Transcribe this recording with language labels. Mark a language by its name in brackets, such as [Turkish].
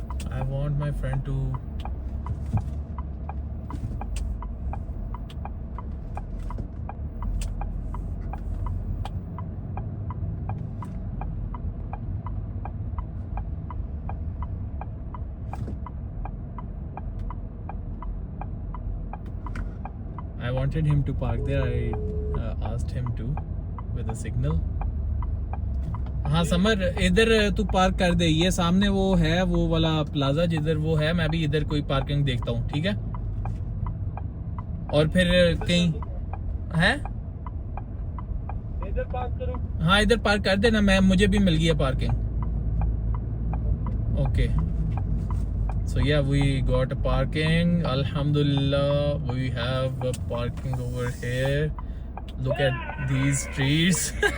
[English] I want my friend to I wanted him to park there. I asked him to with a signal. [Hindi] हाँ summer, इधर तू park कर दे, ये सामने वो है वो वाला प्लाजा जिधर वो है, मैं भी इधर कोई पार्किंग देखता हूँ, ठीक है? और फिर कहीं है इधर पार्क करो। हाँ इधर पार्क कर देना, मैं मुझे भी मिल गई है parking. [English] Okay, so yeah, we got a parking. Alhamdulillah, we have a parking over here. Look at these trees.